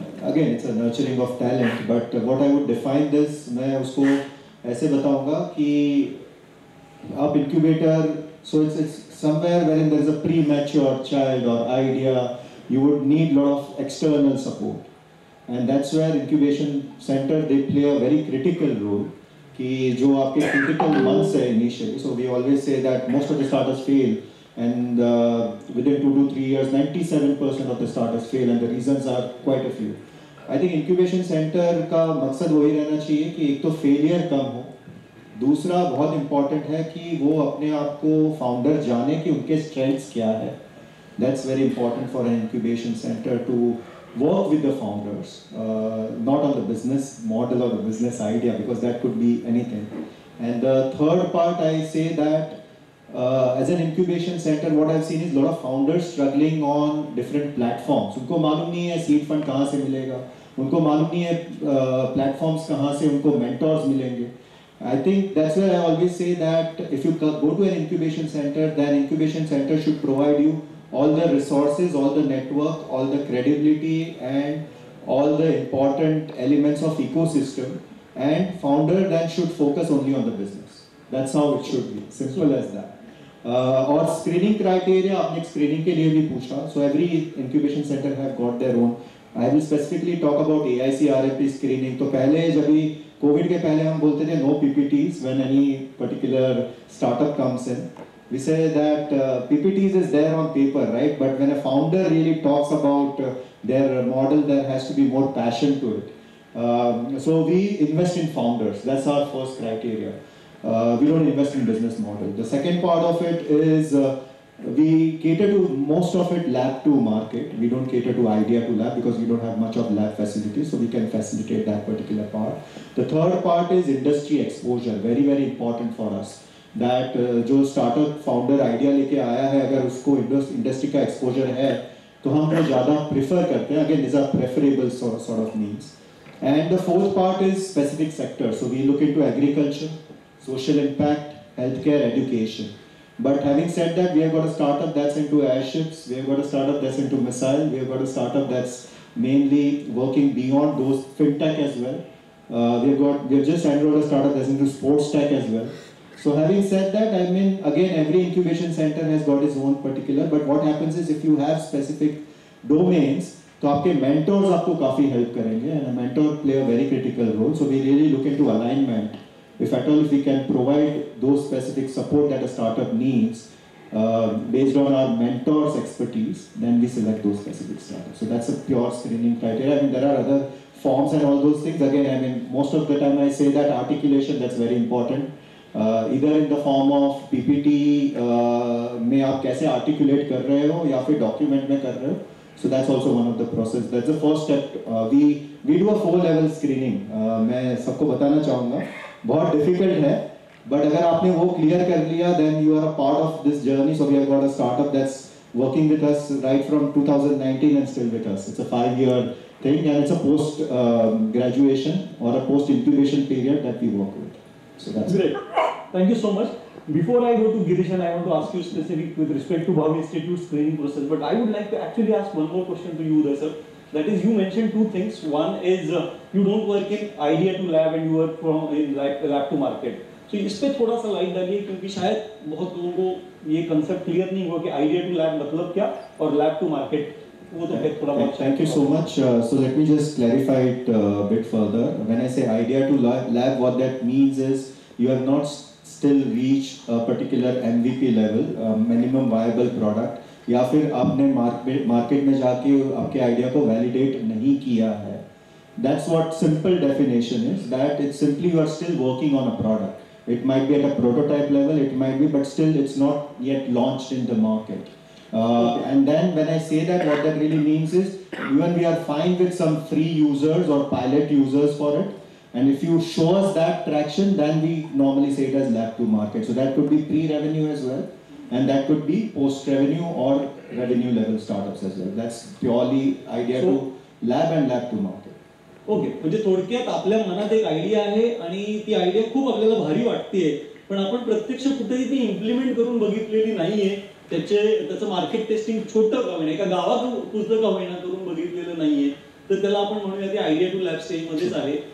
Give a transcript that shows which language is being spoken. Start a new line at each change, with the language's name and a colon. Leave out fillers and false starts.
English: again it's a nurturing of talent, but what I would define this,
Hindi: मैं उसको ऐसे बताऊंगा कि आप
English: Incubator, so it's somewhere where there is a premature child और आइडिया, you would need a lot of external support, and that's where incubation center they play a very critical role.
Hindi: कि जो आपके critical months है
English: initially, so we always say that most of the startups fail, and within 2 to 3 years 97% of the startups fail, and the reasons are quite a few. I think
Hindi: incubation center का मकसद वही रहना चाहिए कि एक तो failure कम हो, दूसरा बहुत important है कि वो अपने आप को founder जाने कि उनके strengths क्या है.
English: That's very important for an incubation center to work with the founders, not on the business model or the business idea, because that could be anything. And the third part, I say that as an incubation center, what I've seen is a lot of founders struggling on different platforms.
Hindi: उनको मालूम नहीं है seed fund कहाँ से मिलेगा, उनको मालूम नहीं है platforms कहाँ से उनको mentors मिलेंगे.
English: I think that's where I always say that if you go to an incubation center, then incubation center should provide you all the resources, all the network, all the credibility, and all the important elements of ecosystem, and founder then should focus only on the business. That's how it should be, simple as that.
Hindi: और screening criteria, आपने screening के लिए भी पूछा,
English: so every incubation center have got their own. I will specifically talk about AICRMP screening.
Hindi: तो पहले जब भी कोविड के पहले हम बोलते थे
English: no PPTs when any particular startup comes in. We say that PPTs is there on paper, right? But when a founder really talks about their model, there has to be more passion to it. So we invest in founders. That's our first criteria. We don't invest in business model. The second part of it is we cater to most of it lab to market. We don't cater to idea to lab because we don't have much of lab facilities, so we can facilitate that particular part. The third part is industry exposure. Very, very important for us.
Hindi: That जो startup founder idea लेके आया है, अगर उसको industry का exposure है तो हम वो ज़्यादा प्रेफर करते हैं.
English: Again, these are preferable sort of needs. And the fourth part is specific sector. So we look into agriculture, social impact, healthcare, education. But having said that, we have got a startup that's into airships, we have got a startup that's into missile, we have got a startup that's mainly working beyond those fintech as well. We have just enrolled a startup that's into sports tech as well. So having said that, I mean, again, every incubation center has got its own particular, but what happens is if you have specific domains,
Hindi: तो आपके mentors आपको काफी help करेंगे,
English: and a mentor play a very critical role. So we really look into alignment. If at all, if we can provide those specific support that a startup needs, based on our mentors' expertise, then we select those specific startups. So that's a pure screening criteria. I mean, there are other forms and all those things. Again, I mean, most of the time I say that articulation, that's very important. Either in the form of PPT
Hindi: में आप कैसे articulate कर रहे हो या फिर document में कर रहे हो.
English: So that's also one of the process. That's the first step. We do a 4-level screening.
Hindi: मैं सबको बताना चाहूँगा. बहुत difficult है.
English: But
Hindi: अगर आपने वो clear कर लिया,
English: then you are a part of this journey. So we have got a startup that's working with us right from 2019 and still with us. It's a 5-year thing, and it's a post graduation or a post incubation period that we work with. So that's great. Thank you so much. Before I go to Girish, and I want to ask you specific with respect to Bhavi Institute screening process, but I would like to actually ask one more question to you, sir. That is, you mentioned two things. One is you don't work in idea to lab and you work from in lab to market.
Hindi: So इस पे थोड़ा सा light डालिए, क्योंकि शायद बहुत लोगों को ये कंसेप्ट क्लियर नहीं हुआ कि आइडिया टू लैब मतलब क्या और lab to market.
English: Thank you so much. So let me just clarify it a bit further. When I say idea to lab, what that means is you have not still reached a particular MVP level, minimum viable product,
Hindi: या फिर आपने market में जाके आपके idea को validate नहीं किया है.
English: That's what simple definition is. That it's simply you are still working on a product. It might be at a prototype level, it might be, but still it's not yet launched in the market. And then when I say that, what that really means is even we are fine with some free users or pilot users for it. And if you show us that traction, then we normally say it as lab to market. So that could be pre-revenue as well. And that could be post-revenue or revenue level startups as well. That's purely idea to lab and lab to market.
Marathi: Okay, म्हणजे थोडक्यात आपल्या मनात एक idea आहे आणि ती idea खूप आपल्याला भारी वाटतेय, पण आपण प्रत्यक्ष कुठेही ती इम्प्लिमेंट करून बघितलेली नाहीये. त्याचं मार्केट टेस्टिंग छोटं का होईना, एका गावात पुस्तक होईना करून बघितलेलं नाहीये, तर त्याला आपण म्हणूया ती आयडिया टू लॅब स्टेज मध्येच आहे.